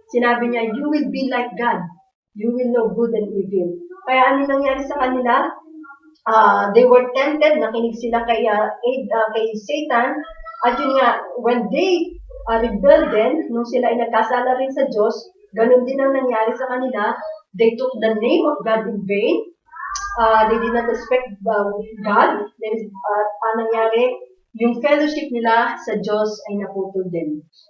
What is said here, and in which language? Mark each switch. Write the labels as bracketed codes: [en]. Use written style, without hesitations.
[tl] Sinabi niya, [en] you will be like God. You will know good and evil. [tl] Kaya ano nangyari sa kanila? [en] They were tempted, [tl] nakinig sila kay Satan, at yun nga, [en] when they rebelled [tl] din, nung sila ay nagkasala rin sa Diyos, ganun din ang nangyari sa kanila. [en] They took the name of God in vain. They did not respect God. [tl] Ang nangyari, yung fellowship nila sa Diyos ay naputol din.